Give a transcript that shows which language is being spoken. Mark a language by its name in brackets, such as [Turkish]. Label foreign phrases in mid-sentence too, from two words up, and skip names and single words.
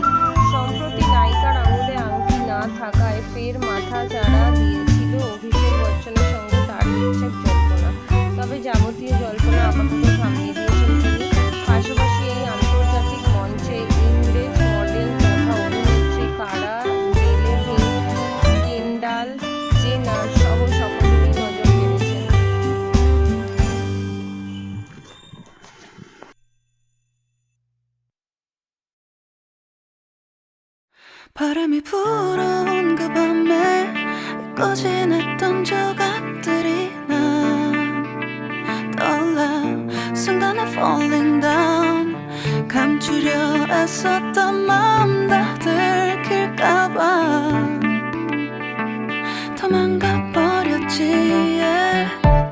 [Bangla] সম্প্রতি নায়িকার আঙুলে আংটি না থাকায় ফের মাথা চাড়া দিয়েছিল অভিষেক বচ্চনের সঙ্গে তার বিচ্ছেদ জল্পনা। তবে যাবতীয় জল্পনা আপাতত থামিয়ে দিয়েছেন তিনি। পাশাপাশি এই আন্তর্জাতিক মঞ্চে ইংরেজ মডেল তথা অভিনেত্রী কারা ডেলেভিন, কেন্ডাল জেনার সহ সকলেরই নজর কেড়েছেন। [Korean] 바람이 불어온 그 밤에 꺼진 했던 조각들이 난 떠올라. 순간에 [English] falling down. [Korean] 감추려 애썼던 마음 다 들킬까봐 도망가 버렸지.